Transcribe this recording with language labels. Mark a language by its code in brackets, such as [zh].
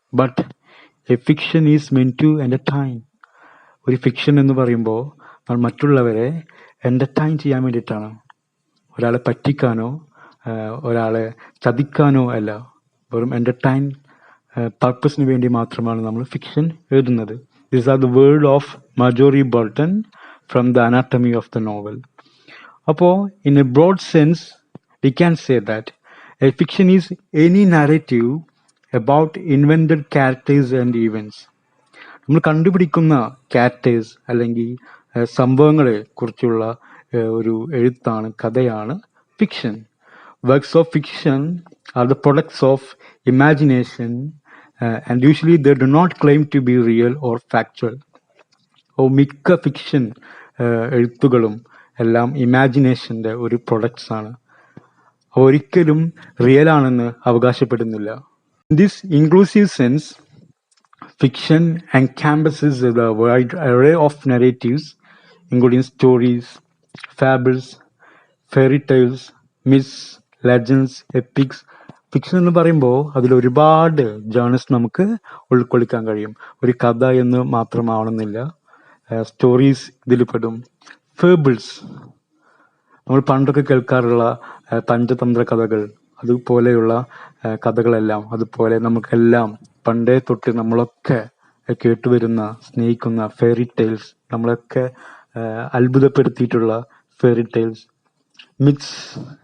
[en] But a fiction is meant to entertain. [ml] ഒരു fiction എന്ന് പറയുമ്പോൾ നമ്മൾ മറ്റുള്ളവരെ എന്റർടൈൻ ചെയ്യാൻ വേണ്ടിയിട്ടാണ്, ഒരാളെ പറ്റിക്കാനോ ഒരാളെ ചതിക്കാനോ അല്ല. വെറും എന്റർടൈൻ പർപ്പസിന് വേണ്ടി മാത്രമാണ് നമ്മൾ ഫിക്ഷൻ എഴുതുന്നത്. [en] This are the word of Marjorie Boulton from the anatomy of the novel. [ml] അപ്പോൾ [en] In a broad sense we can say that a fiction is any narrative about invented characters and events. [ml] നമ്മൾ കണ്ടുപിടിക്കുന്ന characters അല്ലെങ്കിൽ സംഭവങ്ങളെ കുറിച്ചുള്ള ഒരു എഴുത്താണ്, കഥയാണ് fiction. [en] Works of fiction are the products of imagination and usually they do not claim to be real or factual. [ml] മിക്ക fiction എഴുത്തുകളും എല്ലാം ഇമാജിനേഷന്റെ ഒരു പ്രൊഡക്ട്സ് ആണ്, ഒരിക്കലും റിയൽ ആണെന്ന് അവകാശപ്പെടുന്നില്ല. [en] In this inclusive sense, fiction encompasses a wide array of narratives, including stories, fables, fairy tales, myths, legends, epics. [ml] Fiction എന്ന് പറയുമ്പോൾ അതിൽ ഒരുപാട് ജേണൽസ് നമുക്ക് ഉൾക്കൊള്ളിക്കാൻ കഴിയും. ഒരു കഥ എന്ന് മാത്രമാവണമെന്നില്ല. സ്റ്റോറീസ് ഇതിൽ പെടും. ഫേബിൾസ്, നമ്മൾ പണ്ടൊക്കെ കേൾക്കാറുള്ള പഞ്ചതന്ത്ര കഥകൾ, അതുപോലെയുള്ള കഥകളെല്ലാം, അതുപോലെ നമുക്കെല്ലാം പണ്ടേ തൊട്ട് നമ്മളൊക്കെ കേട്ടുവരുന്ന, സ്നേഹിക്കുന്ന ഫെയറി ടെയിൽസ്, നമ്മളൊക്കെ അത്ഭുതപ്പെടുത്തിയിട്ടുള്ള ഫെയറി ടെയിൽസ്, മിത്സ്,